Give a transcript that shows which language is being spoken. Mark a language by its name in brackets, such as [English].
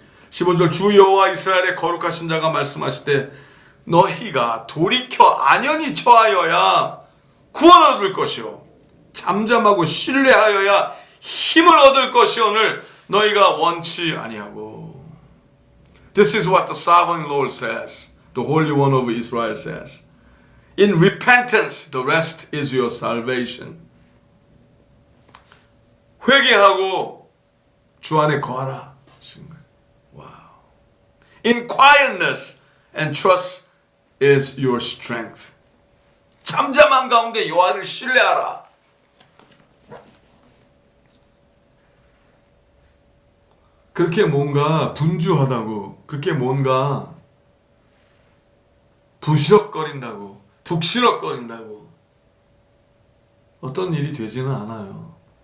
[Korean] 15절 주 여호와 이스라엘의 거룩하신 자가 말씀하시되 너희가 돌이켜 안연히 처하여야 구원 얻을 것이요 잠잠하고 신뢰하여야 힘을 얻을 것이오늘 너희가 원치 아니하고. [English] This is what the sovereign Lord says. The Holy One of Israel says. In repentance, the rest is your salvation. [Korean] 회개하고 주 안에 거하라. 와우. [English] In quietness and trust is your strength. [Korean] 잠잠한 가운데 여호와를 신뢰하라. 그렇게 뭔가 분주하다고, 그렇게 뭔가 부시럭거린다고, 북시럭거린다고 어떤 일이 되지는 않아요.